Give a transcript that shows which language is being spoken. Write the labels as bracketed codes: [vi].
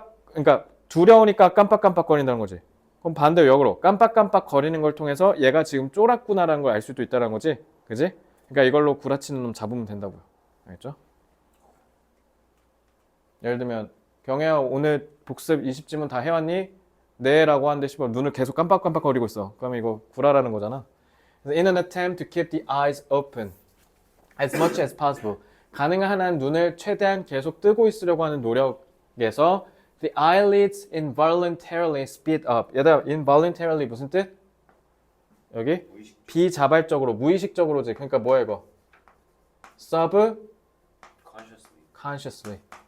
[ko] 그러니까 두려우니까 깜빡깜빡거린다는 거지. 그럼 반대로 역으로 깜빡깜빡거리는 걸 통해서 얘가 지금 쫄았구나라는 걸 알 수도 있다는 거지. 그지? 그러니까 이걸로 구라치는 놈 잡으면 된다고요. 알겠죠? 예를 들면 경혜야 오늘 복습 20지문 다 해왔니? 네 라고 하는데 씨발 눈을 계속 깜빡깜빡거리고 있어. 그러면 이거 구라라는 거잖아. [en] In an attempt to keep the eyes open as much as possible. [ko] 가능한 한 눈을 최대한 계속 뜨고 있으려고 하는 노력에서 [en] the eyelids involuntarily speed up. [ko] 얘들아, involuntarily 무슨 뜻? 여기? 비자발적으로, 무의식적으로지. 그러니까 뭐야 이거? subconsciously.